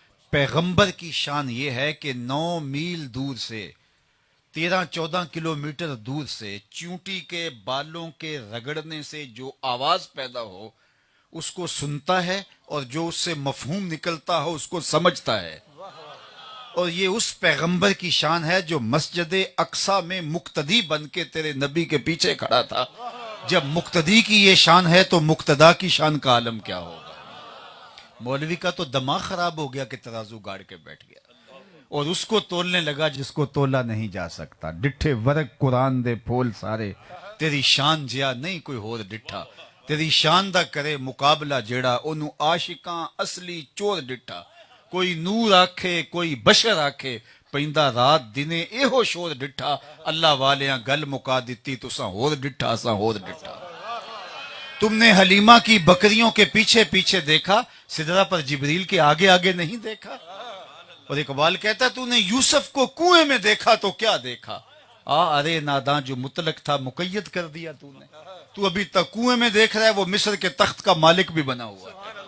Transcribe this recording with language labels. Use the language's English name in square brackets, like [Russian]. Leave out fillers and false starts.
[Urdu] پیغمبر کی شان یہ ہے کہ 9 میل دور سے، 13-14 کلومیٹر دور سے چیونٹی کے بالوں کے رگڑنے سے جو آواز پیدا ہو اس کو سنتا ہے، اور جو اس سے مفہوم نکلتا ہو اس کو سمجھتا ہے۔ اور یہ اس پیغمبر کی شان ہے جو مسجد اقصی میں مقتدی بن کے تیرے نبی کے پیچھے کھڑا تھا۔ جب مقتدی کی یہ شان ہے تو مقتدا کی شان کا عالم کیا ہوگا۔ مولوی کا تو دماغ خراب ہو گیا کہ ترازو گاڑ کے بیٹھ گیا اور اس کو تولنے لگا جس کو تولا نہیں جا سکتا. [Punjabi] ڈٹھے ورق قرآن دے پھول سارے تیری شان جیا نہیں کوئی ہور ڈٹھا. تیری شان دا کرے مقابلہ جیڑا اونوں عاشقاں اصلی چور ڈٹھا. کوئی نور آکھے کوئی بشر آکھے پیندا رات دنے ایہو شور ڈٹھا. اللہ والیاں گل مکا دتی تساں ہور ڈٹھا اساں ہور ڈٹھا. [Urdu] تم نے حلیمہ کی بکریوں کے پیچھے پیچھے دیکھا, سدرہ پر جبریل کے آگے آگے نہیں دیکھا. اور اقبال کہتا ہے تو نے یوسف کو کنویں میں دیکھا تو کیا دیکھا. ارے ناداں جو مطلق تھا مقید کر دیا تو نے. تو ابھی تک کنویں میں دیکھ رہا ہے, وہ مصر کے تخت کا مالک بھی بنا ہوا ہے.